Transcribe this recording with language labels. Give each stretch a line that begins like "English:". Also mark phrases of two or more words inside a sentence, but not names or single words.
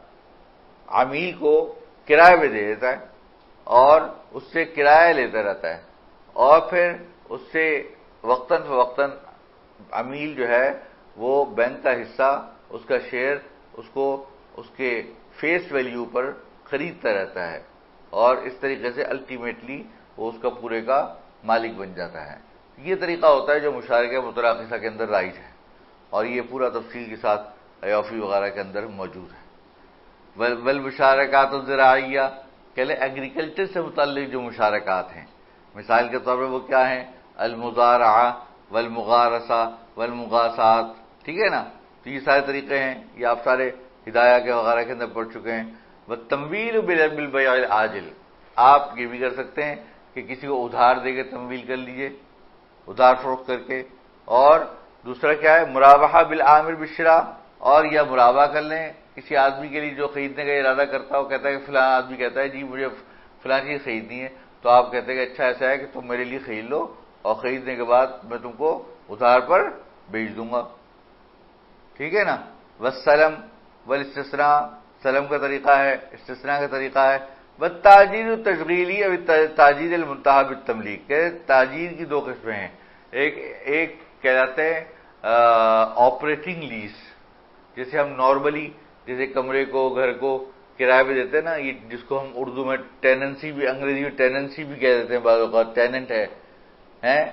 Urdu: عمیل کو کرائے پہ دے دیتا ہے اور اس سے کرایہ لیتا رہتا ہے، اور پھر اس سے وقتاً فوقتاً عمیل جو ہے وہ بینک کا حصہ، اس کا شیئر، اس کو اس کے
English: face value
Urdu: پر خریدتا رہتا ہے، اور اس طریقے سے الٹیمیٹلی وہ اس کا پورے کا مالک بن جاتا ہے. یہ طریقہ ہوتا ہے جو
Arabic: مشارکہ متراقصہ
Urdu: کے اندر رائج ہے، اور یہ پورا تفصیل کے ساتھ ایوفی وغیرہ کے اندر موجود ہے.
Arabic: والمشارکات الزراعیہ،
Urdu: کہ ایگریکلچر سے متعلق جو مشارکات ہیں، مثال کے طور پر وہ کیا ہیں؟
Arabic: المزارعہ والمغارسہ والمغاسات،
Urdu: ٹھیک ہے نا. تو یہ سارے طریقے ہیں، یہ آپ سارے ہدایہ کے وغیرہ کے اندر پڑھ چکے ہیں.
Arabic: والتمویل بالبیع العاجل،
Urdu: آپ یہ بھی کر سکتے ہیں کہ کسی کو ادھار دے کے تمویل کر لیجئے، ادھار فروخت کر کے. اور دوسرا کیا ہے؟
Arabic: مرابحہ بالآمر بالشراء،
Urdu: اور یا مرابحہ کر لیں کسی آدمی کے لیے جو خریدنے کا ارادہ کرتا ہو، کہتا ہے کہ فلاں آدمی کہتا ہے جی مجھے فلاں چیز خریدنی ہے، تو آپ کہتے ہیں کہ اچھا ایسا ہے کہ تم میرے لیے خرید لو، اور خریدنے کے بعد میں تم کو ادھار پر بیچ دوں گا، ٹھیک ہے نا.
Arabic: والسلم والاستثناء،
Urdu: سلم کا طریقہ ہے، استثناء کا طریقہ ہے.
Arabic: والتاجیر التشغیلی اور تاجیر المنتہى بالتملیک،
Urdu: کہ تاجیر کی دو قسمیں ہیں. ایک کہلاتے ہیں
English: operating lease,
Urdu: جیسے ہم نارملی جیسے کمرے کو، گھر کو کرائے پہ دیتے ہیں نا، یہ جس کو ہم اردو میں ٹیننسی بھی، انگریزی میں ٹیننسی بھی کہہ دیتے ہیں، بعض اوقات ٹیننٹ ہے، کرایہ دار ہے.